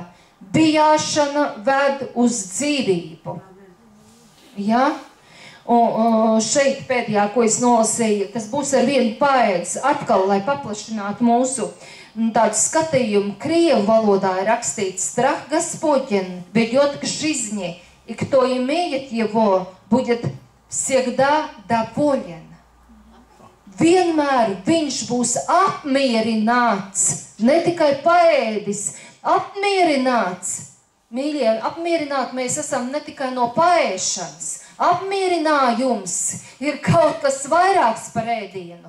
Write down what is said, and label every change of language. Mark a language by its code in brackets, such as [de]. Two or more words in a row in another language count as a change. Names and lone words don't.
[lv] Bijāšana ved uz dzīvību. Ja? Un šeit pēdējā, ko es nolasīju, tas būs ar vienu paēdis, atkal, lai paplašinātu tādu skatījumu krievu valodā ir rakstīts [ru] Страх Господень ведет к жизни, и кто имеет его, будет всегда доволен. [lv] Vienmēr viņš būs apmierināts, ne tikai paēdis, apmierināts. Mīļie, apmierināt mēs esam ne tikai no paēšanas. Apmierinājums ir kaut kas vairāks par ēdienu.